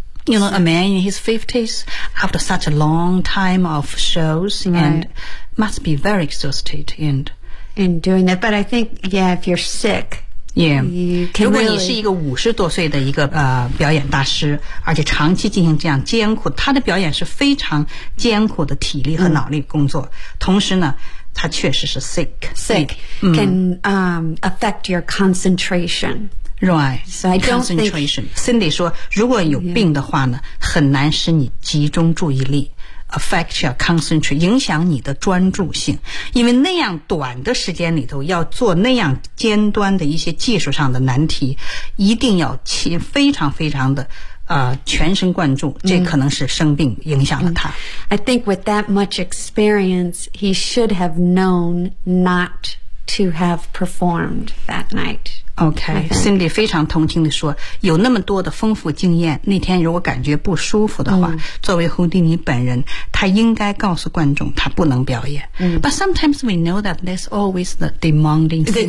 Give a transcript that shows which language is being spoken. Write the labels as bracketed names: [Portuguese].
[English] You know, a man in his 50s after such a long time of shows and must be very exhausted in doing that. But I think, yeah, if you're sick, yeah. You can [Chinese] 如果你是一个50多岁的一个表演大师，而且长期进行这样艰苦，他的表演是非常艰苦的体力和脑力工作，同时呢他确实是 sick [English] can affect your concentration. Right. So I don't think [Chinese] concentration. Cindy 说，如果有病的话呢，很难使你集中注意力。 [English] Affect your concentration, [Chinese] 影响你的专注性，因为那样短的时间里头要做那样尖端的一些技术上的难题，一定要非常非常的全神贯注，这可能是生病影响了他。 [English] I think with that much experience, he should have known not to have performed that night. [Chinese] Okay, Cindy 非常同情地说，有那么多的丰富经验，那天如果感觉不舒服的话，作为胡迪尼本人，他应该告诉观众他不能表演。 [English] But sometimes we know that there's always the demanding thing